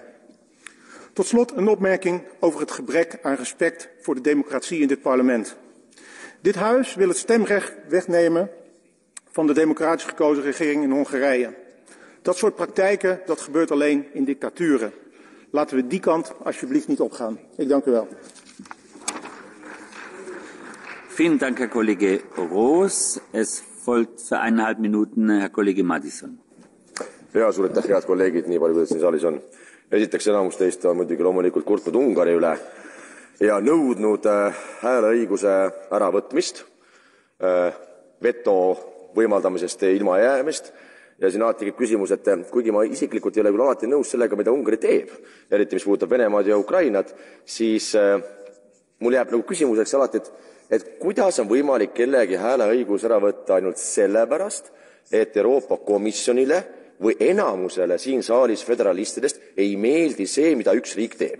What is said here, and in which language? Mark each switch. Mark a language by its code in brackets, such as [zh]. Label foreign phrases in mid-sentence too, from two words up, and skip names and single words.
[nl] Tot slot een opmerking over het gebrek aan respect voor de democratie in dit parlement. Dit huis wil het stemrecht wegnemen van de democratisch gekozen regering in Hongarije. Dat soort praktijken, dat gebeurt alleen in dictaturen. Laten we die kant alsjeblieft niet opgaan. Ik dank u wel. [de] Vielen Dank, Herr Kollege Roos. Es folgt für 1,5 Minuten Herr Kollege Madison. [et] Ja, suur aitäh, head kolleegid, nii palju, kuidas siin saalis on. Esiteks enamus teist on muidugi loomulikult kurtnud Ungari üle ja nõudnud hääleõiguse äravõtmist, veto võimaldamisest ilma jäämist. Ja siin alati tekib küsimus, et kuigi ma isiklikult ei ole küll alati nõus sellega, mida Ungari teeb, eriti mis puudutab Venemaad ja Ukrainat, siis mul jääb nagu küsimuseks alati, et kuidas on võimalik kellegi hääleõigus ära võtta ainult sellepärast, et Euroopa Komisjonile või enamusele siin saalis föderalistidest ei meeldi see, mida üks riik teeb.